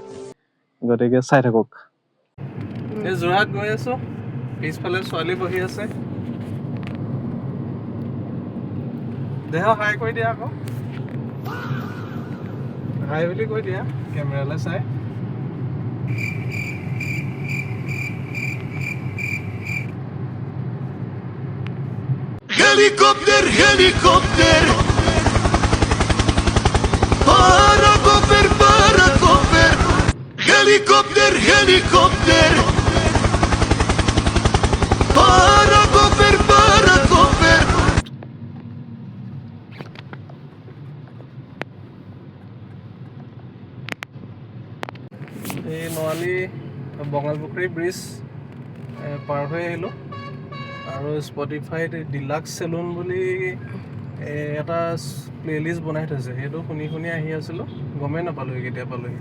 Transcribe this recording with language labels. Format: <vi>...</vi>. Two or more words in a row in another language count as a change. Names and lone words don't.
<as>গতিকে চাই থাকক। এই যোৰহাট গৈ আছোঁ, পিছফালে ছোৱালী বহি আছে। দেহ হাই কৰি দিয়া আকৌ, হাই বুলি কৈ দিয়া কেমেৰালৈ চাই। Helikopter, helikopter, parakoper, parakoper, helikopter, helikopter, parakoper, parakoper. এই নোৱালী বঙালপুখুৰী ব্ৰিজ পাৰ হৈ আহিলোঁ আৰু স্পটিফাইত ডিলাক্স চেলুন বুলি এটা প্লে'লিষ্ট বনাই থৈছে, সেইটো শুনি শুনি আহি আছিলোঁ, গমেই নাপালোঁ কেতিয়া পালোঁহি।</as>